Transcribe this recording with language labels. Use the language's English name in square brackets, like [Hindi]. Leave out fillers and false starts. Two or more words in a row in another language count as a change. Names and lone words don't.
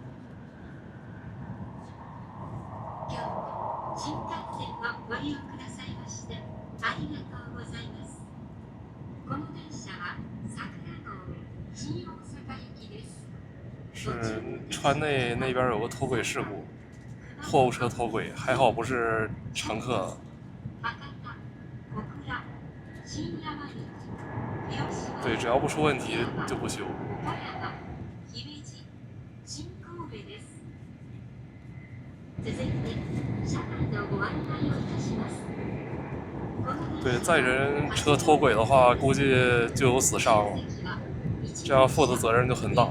[Japanese] 新幹線をご利用くださいましてありがとうございます。この電車は桜号新大阪行きです。 [Chinese] 是川内那边有个脱轨事故，货物车脱轨，还好不是乘客。对，只要不出问题就不修。对，载人车脱轨的话，估计就有死伤了，这样负的责任就很大。